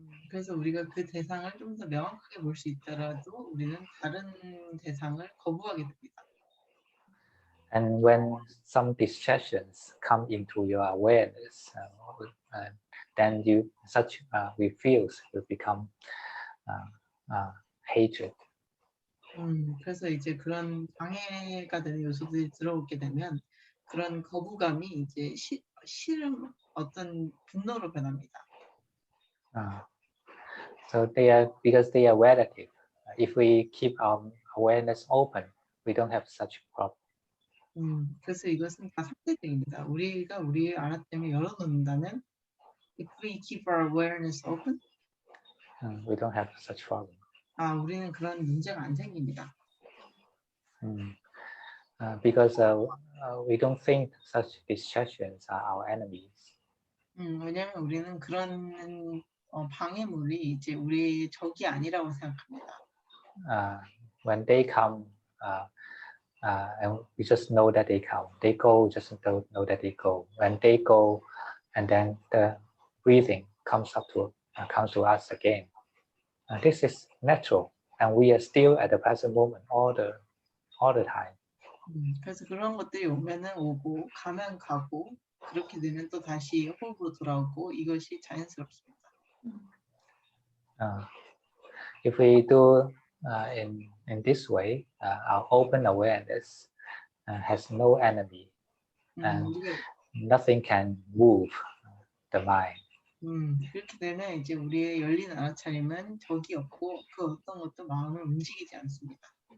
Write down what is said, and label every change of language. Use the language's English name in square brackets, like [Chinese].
[Korean] 그래서 우리가 그 대상을 좀 더 명확하게 볼 수 있더라도 우리는 다른 대상을 거부하게 됩니다. [English] And when some distractions come into your awareness, then such refuse will become hatred. [Korean] 그래서 이제 그런 방해가 되는 요소들이 들어오게 되면 그런 거부감이 이제 싫음, 어떤 분노로 변합니다. [English] So because they are relative. If we keep our awareness open, we don't have such problem. [Korean] 그래서 이것은 다 상대적입니다. 우리가 우리의 알아차림을 열어놓는다면, [English] if we keep our awareness open, we don't have such problem. [Korean] 우리는 그런 문제가 안 생깁니다. [English] Because we don't think such distractions are our enemies. [Korean] 왜냐하면 우리는 그런 방해물이 이제 우리의 적이 아니라고 생각합니다. [English] When they come, and we just know that they come. They go, just don't know that they go. When they go, and then the breathing comes to us again. This is natural, and we are still at the present moment all the time. [Korean] 그래서 그런 것들이 오면은 오고 가면 가고 그렇게 되면 또 다시 호흡으로 돌아오고 이것이 자연스럽습니다. [English] If we do in this way, our open awareness has no enemy, and nothing can move the mind. [Korean] 그렇게 되면 이제 우리의 열린 알아차림은 적이 없고 그 어떤 것도 마음을 움직이지 않습니다.